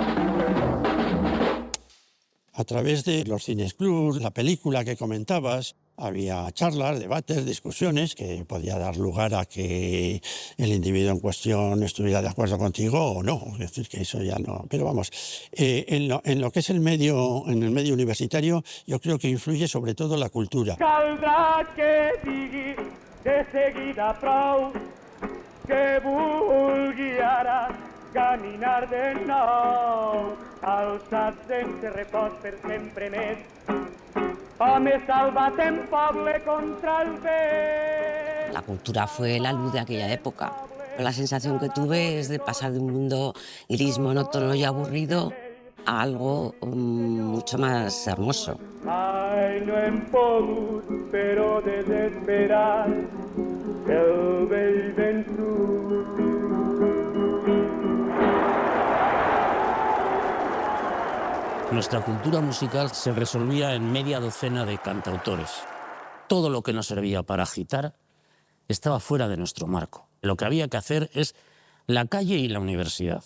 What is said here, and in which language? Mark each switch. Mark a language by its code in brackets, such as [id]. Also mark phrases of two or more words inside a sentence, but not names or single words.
[es] A través de los cines club, la película que comentabas, había charlas, debates, discusiones que podía dar lugar a que el individuo en cuestión estuviera de acuerdo contigo o no. Es decir, que eso ya no. Pero vamos, en lo que es en el medio universitario, yo creo que influye sobre todo la cultura. [ca] Caldrá que digui de seguida prou, que vulgui ara caminar de nou, alçat sense repòs per sempre més, home salvat en poble contra el vent. [es] La cultura fue la luz de aquella época. La sensación que tuve es de pasar de un mundo gris, monótono y aburrido a algo mucho más hermoso. [ca] Ai, no hem pogut, però desesperar el vell vençut. [es] Nuestra cultura musical se resolvía en media docena de cantautores. Todo lo que nos servía para agitar estaba fuera de nuestro marco. Lo que había que hacer es la calle y la universidad.